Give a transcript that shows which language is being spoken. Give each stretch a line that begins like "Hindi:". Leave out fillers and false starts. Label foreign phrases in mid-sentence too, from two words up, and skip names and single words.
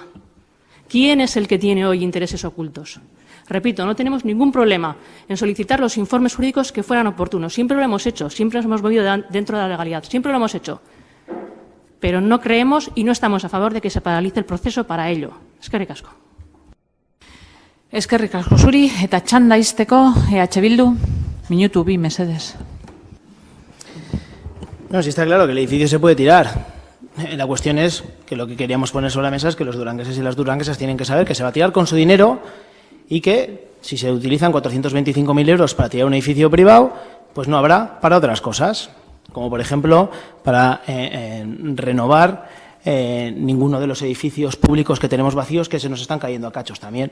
Spanish: ¿Quién es el que tiene hoy intereses ocultos? Repito, no tenemos ningún problema en solicitar los informes jurídicos que fueran oportunos. Siempre lo hemos hecho, siempre nos hemos movido dentro de la legalidad, siempre lo hemos hecho. Pero no creemos y no estamos a favor de que se paralice el proceso para ello.
Basque: Eskerrik asko. Eskerrik asko zuri, eta txanda izteko EH Bildu, minutu 2 mesedes.
Spanish: No, sí está claro que el edificio se puede tirar. La cuestión es que lo que queríamos poner sobre la mesa es que los durangueses y las duranguesas tienen que saber que se va a tirar con su dinero y que si se utilizan 425.000 euros para tirar un edificio privado, pues no habrá para otras cosas, como por ejemplo para renovar ninguno de los edificios públicos que tenemos vacíos que se nos están cayendo a cachos también.